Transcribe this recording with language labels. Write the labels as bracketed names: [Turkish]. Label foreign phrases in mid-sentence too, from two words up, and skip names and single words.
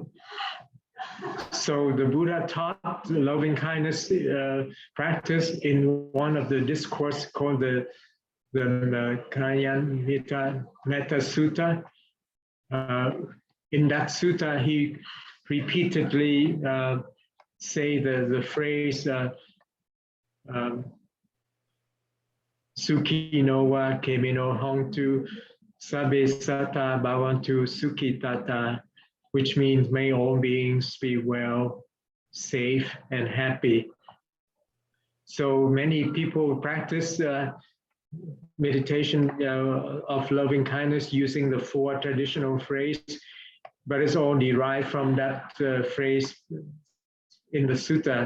[English] So the Buddha taught the loving kindness practice in one of the discourse called the Metta Sutra. In that sutta, he repeatedly say the phrase [Pali] Sukhi no wa kemi no hontu sabbe satta bhavantu sukhitata, [English] which means may all beings be well, safe, and happy. So many people practice meditation of loving kindness using the 4 traditional phrases, but it's all derived from that phrase in the sutta.